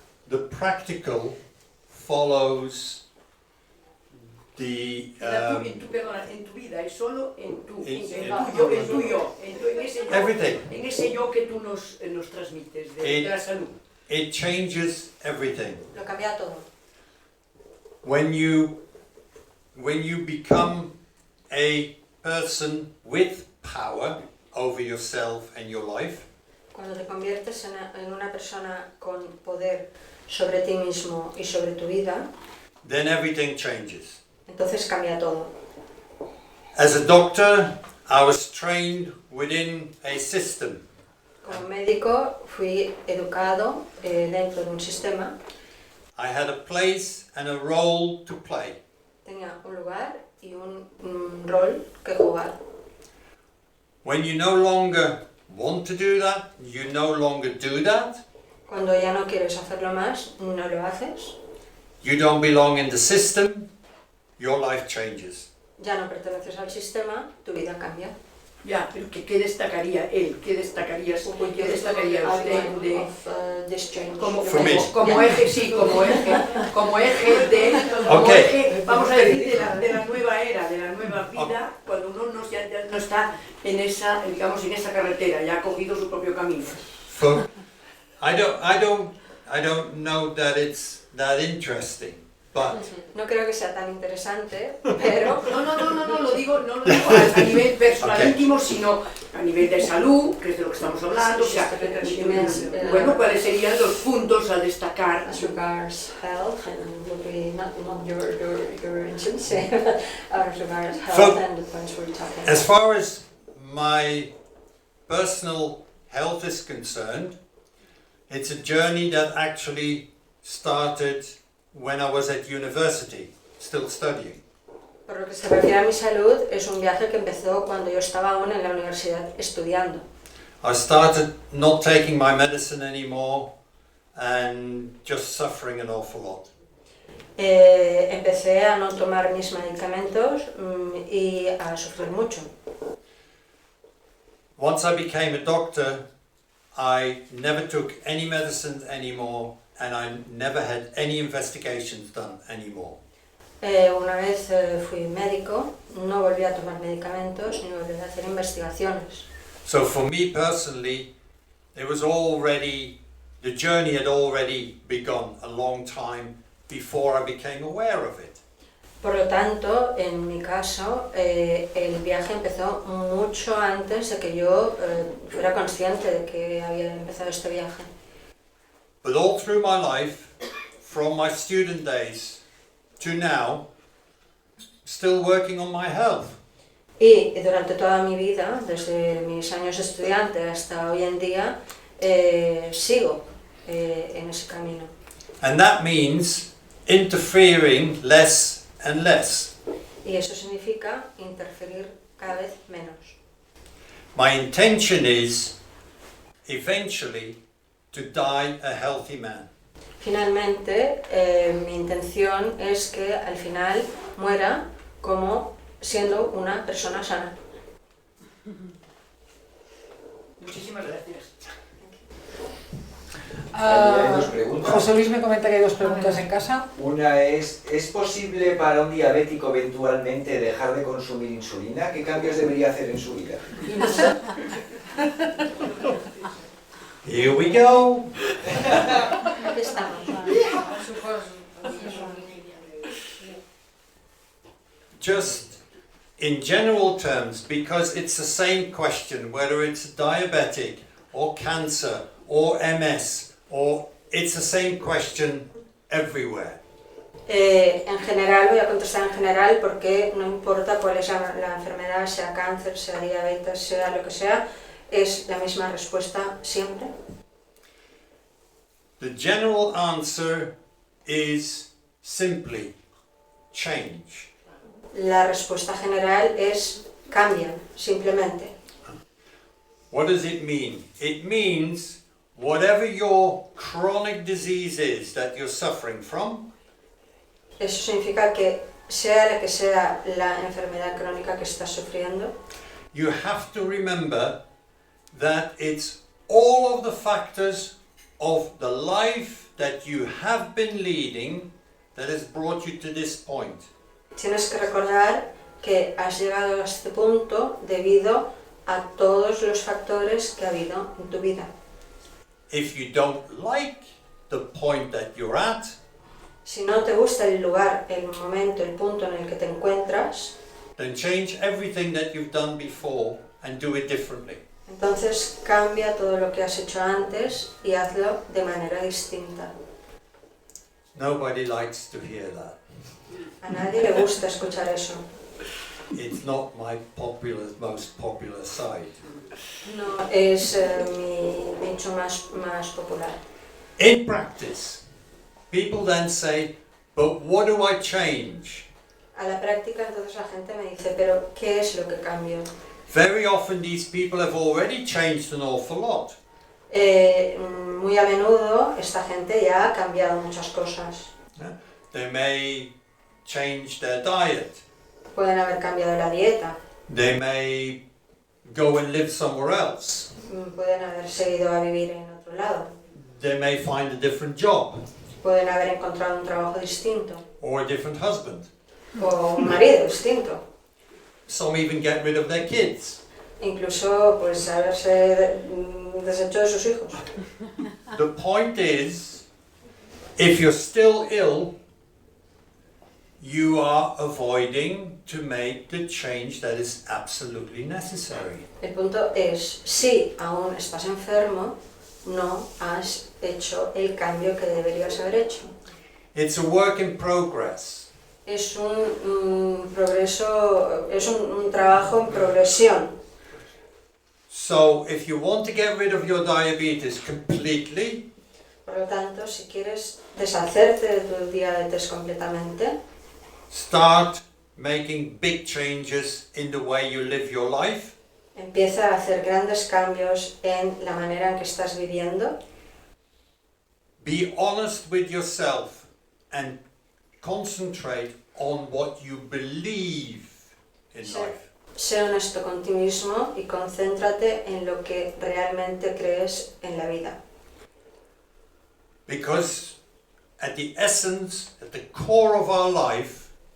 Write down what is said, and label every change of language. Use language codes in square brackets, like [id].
[en] The practical follows the [es] en tu vida, es solo en ese yo que tú nos transmites, de la salud. [en] It changes everything. [es] Lo cambia todo. [en] When you become a person with power over yourself and your life, [es] Cuando te conviertes en una persona con poder sobre ti mismo y sobre tu vida, [en] then everything changes. [es] entonces cambia todo. [en] As a doctor, I was trained within a system. [es] Como médico fui educado dentro de un sistema. [en] I had a place and a role to play. [es] Tenía un lugar y un rol que jugar. [en] When you no longer want to do that, you no longer do that. [es] Cuando ya no quieres hacerlo más, no lo haces. [en] You don't belong in the system. your life changes. [es] Ya no perteneces al sistema, tu vida cambia. Ya, pero ¿qué destacaría él? ¿Qué destacaría usted como eje, sí, como eje de, vamos a decir, de la nueva era, de la nueva vida, cuando uno ya no está en esa, digamos, en esa carretera, ya ha cogido su propio camino? [en] I don't know that it's that interesting, but [es] No creo que sea tan interesante, pero No lo digo a nivel personal íntimo, sino a nivel de salud, que es de lo que estamos hablando, o sea, bueno, ¿cuáles serían los puntos a destacar? [en] as regards health, and would be not your insurance, as regards health So, and the points we're talking as about. far as my personal health is concerned, it's a journey that actually started when I was at university, still studying. [es] Por lo que se refiere a mi salud, es un viaje que empezó cuando yo estaba aún en la universidad estudiando. [en] I started not taking my medicine anymore and just suffering an awful lot. [es] Empecé a no tomar mis medicamentos y a sufrir mucho. [en] Once I became a doctor, I never took any medicines anymore and I never had any investigations done anymore. [es] Una vez fui médico, no volví a tomar medicamentos ni volví a hacer investigaciones. [en] So for me personally, it was already, the journey had already begun a long time before I became aware of it. [es] Por lo tanto, en mi caso, el viaje empezó mucho antes de que yo fuera consciente de que había empezado este viaje. [en] But all through my life, from my student days to now, still working on my health. [es] Y durante toda mi vida, desde mis años estudiante hasta hoy en día, sigo en ese camino. [en] And that means interfering less and less. [es] Y eso significa interferir cada vez menos. [en] My intention is eventually to die a healthy man. [es] Finalmente, mi intención es que al final muera como siendo una persona sana. Muchísimas gracias. Hay dos preguntas. José Luis me comenta que hay dos preguntas en casa. Una ¿es posible para un diabético eventualmente dejar de consumir insulina? ¿Qué cambios debería hacer en su vida? [en] Here we go. [es] Aquí estamos. [en] Just in general terms, because it's the same question, whether it's diabetic or cancer or MS, or it's the same question everywhere. [es] En general, voy a contestar en general porque no importa cuál es la enfermedad, sea cáncer, sea diabetes, sea lo que sea, es la misma respuesta siempre. [en] The general answer is simply change. [es] La respuesta general es cambia, simplemente. [en] What does it mean? It means whatever your chronic disease is that you're suffering from, [es] Eso significa que sea la enfermedad crónica que estás sufriendo, [en] you have to remember that it's all of the factors of the life that you have been leading that has brought you to this point. [es] tienes que recordar que has llegado a este punto debido a todos los factores que ha habido en tu vida. [en] If you don't like the point that you're at, [es] Si no te gusta el lugar, el momento, el punto en el que te encuentras, [en] then change everything that you've done before and do it differently. [es] entonces cambia todo lo que has hecho antes y hazlo de manera distinta. [en] Nobody likes to hear that. [es] A nadie le gusta escuchar eso. [en] It's not my most popular side. [es] No es mi nicho más popular. [en] In practice, people then say, but what do I change? [es] A la práctica, entonces la gente me dice, pero ¿qué es lo que cambio? [en] Very often these people have already changed an awful lot. [es] Muy a menudo esta gente ya ha cambiado muchas cosas. [en] They may change their diet. [es] Pueden haber cambiado la dieta, [en] They may go and live somewhere else. [es] pueden haberse ido a vivir en otro lado, [en] They may find a different job [es] pueden haber encontrado un trabajo distinto [en] or a different husband. [es] o un marido distinto. [en] Some even get rid of their kids. [es] Incluso pues haberse deshecho de sus hijos. [en] The point is, if you're still ill, you are avoiding to make the change that is absolutely necessary. [es] El punto es, si aún estás enfermo, no has hecho el cambio que deberías haber hecho. [en] It's a work in progress. [es] Es un progreso, es un trabajo en progresión. [en] So if you want to get rid of your diabetes completely, [es] Por lo tanto, si quieres deshacerte de tu diabetes completamente, [en] start making big changes in the way you live your life. [es] empieza a hacer grandes cambios en la manera en que estás viviendo. [en] Be honest with yourself and concentrate on what you believe in [es] Sí. [en] life. [es] Sé honesto con ti mismo y concéntrate en lo que realmente crees en la vida. [en] Because at the essence, at the core of our life,